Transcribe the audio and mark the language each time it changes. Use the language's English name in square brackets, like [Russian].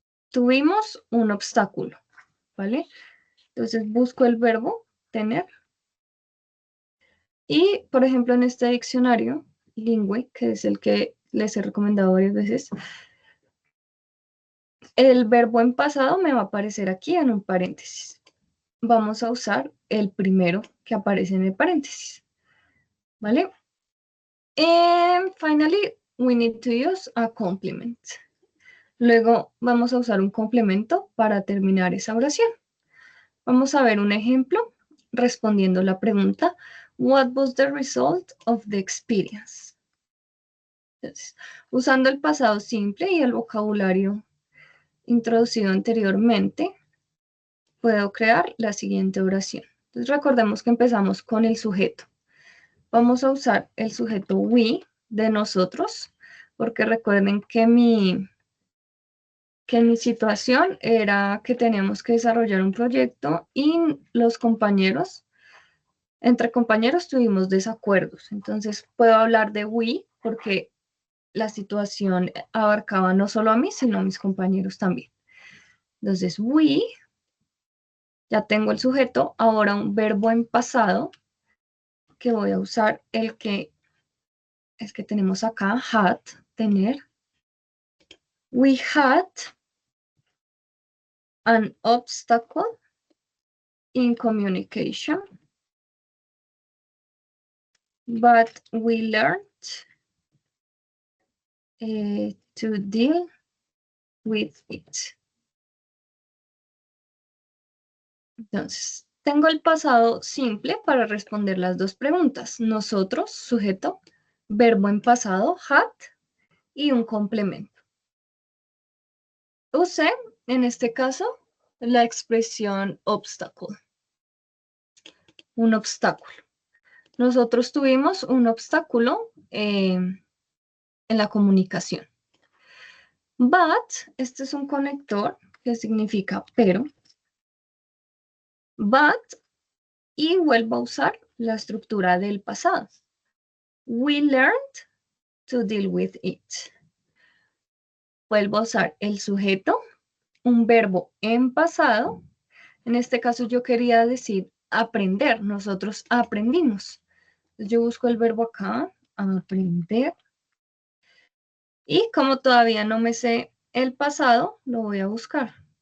[Spanish] Tuvimos un obstáculo, ¿vale? Entonces busco el verbo tener y, por ejemplo, en este diccionario, Lingüe, que es el que les he recomendado varias veces, el verbo en pasado me va a aparecer aquí en un paréntesis. Vamos a usar el primero que aparece en el paréntesis, ¿vale? [English] And finally, we need to use a complement. [Spanish] Luego vamos a usar un complemento para terminar esa oración. Vamos a ver un ejemplo respondiendo la pregunta, [English] what was the result of the experience? [Spanish] Entonces, usando el pasado simple y el vocabulario introducido anteriormente, puedo crear la siguiente oración. Entonces, recordemos que empezamos con el sujeto. Vamos a usar el sujeto we de nosotros, porque recuerden que mi situación era que teníamos que desarrollar un proyecto y los compañeros, entre compañeros tuvimos desacuerdos. Entonces, puedo hablar de we porque la situación abarcaba no solo a mí, sino a mis compañeros también. Entonces, we, ya tengo el sujeto, ahora un verbo en pasado, que voy a usar el que tenemos acá, had, tener. [English] We had an obstacle in communication, but we learned to deal with it. [Spanish] Entonces, tengo el pasado simple para responder las dos preguntas. Nosotros, sujeto, verbo en pasado, had, y un complemento. Usé, en este caso, la expresión obstacle. Un obstáculo. Nosotros tuvimos un obstáculo en la comunicación. But, este es un conector que significa pero. But, y vuelvo a usar la estructura del pasado. [English] We learned to deal with it. [Spanish] Vuelvo a usar el sujeto, un verbo en pasado. En este caso yo quería decir aprender. Nosotros aprendimos. Yo busco el verbo acá, aprender. Y como todavía no me sé el pasado, lo voy a buscar.